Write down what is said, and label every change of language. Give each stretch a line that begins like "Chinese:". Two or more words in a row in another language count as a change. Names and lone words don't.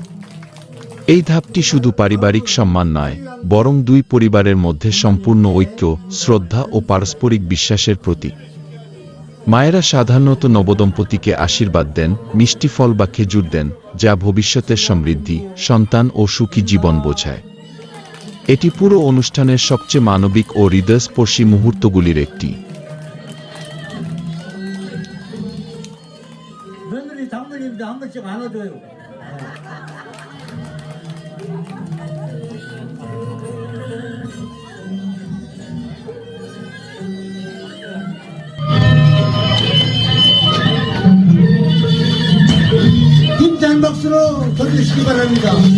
Bangla: এই ধাপটি শুধু পারিবারিক সম্মান নয়, বরং দুই পরিবারের মধ্যে সম্পূর্ণ ঐক্য, শ্রদ্ধা ও পারস্পরিক বিশ্বাসের প্রতীক। মায়েরা সাধারণত নবদম্পতিকে আশীর্বাদ দেন, মিষ্টি ফল বা খেজুর দেন, যা ভবিষ্যতের সমৃদ্ধি, সন্তান ও সুখী জীবন বোঝায়। এটি পুরো অনুষ্ঠানের সবচেয়ে মানবিক ও হৃদয়স্পর্শী মুহূর্তগুলির একটি।
Korean: 며느리 장모님도 한 번씩 안아줘요. 힘찬 박수로 쳐주시기 바랍니다.